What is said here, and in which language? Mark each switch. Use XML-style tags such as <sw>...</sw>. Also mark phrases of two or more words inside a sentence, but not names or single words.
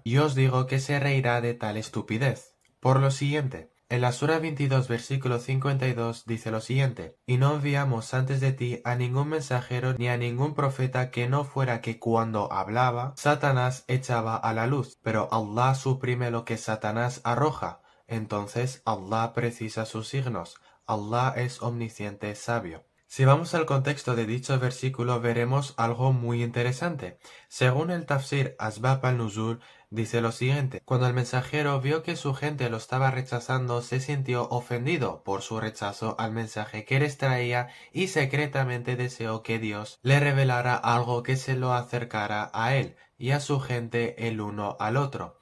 <es>Y os digo que se reirá de tal estupidez. Por lo siguiente, en la Sura 22, versículo 52 dice lo siguiente: Y no enviamos antes de ti a ningún mensajero ni a ningún profeta que no fuera que cuando hablaba, Satanás echaba a la luz, pero Allah suprime lo que Satanás arroja. Entonces Allah precisa sus signos. Allah es omnisciente sabio. Si vamos al contexto de dicho versículo veremos algo muy interesante. Según el tafsir Asbab al-Nuzul, dice lo siguiente: Cuando el mensajero vio que su gente lo estaba rechazando, se sintió ofendido por su rechazo al mensaje que les traía y secretamente deseó que Dios le revelara algo que se lo acercara a él y a su gente el uno al otro.</es>